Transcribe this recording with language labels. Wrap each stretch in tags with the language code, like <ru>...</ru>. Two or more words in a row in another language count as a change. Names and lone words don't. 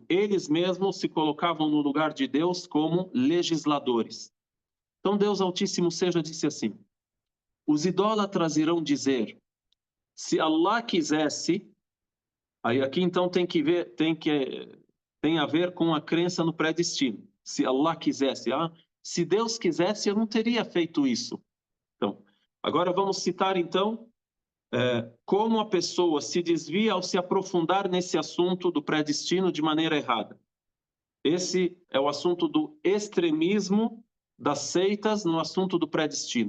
<pt>Eles mesmos se colocavam no lugar de Deus como legisladores. Então Deus Altíssimo seja disse assim: os idólatras irão dizer, se Allah quisesse, aí aqui então tem a ver com a crença no predestino. Se Allah quisesse, se Deus quisesse, eu não teria feito isso. Então, agora vamos citar então como a pessoa se desvia ao se aprofundar nesse assunto do predestino de maneira errada. Esse é o assunto do extremismo das seitas no assunto do predestino.</pt>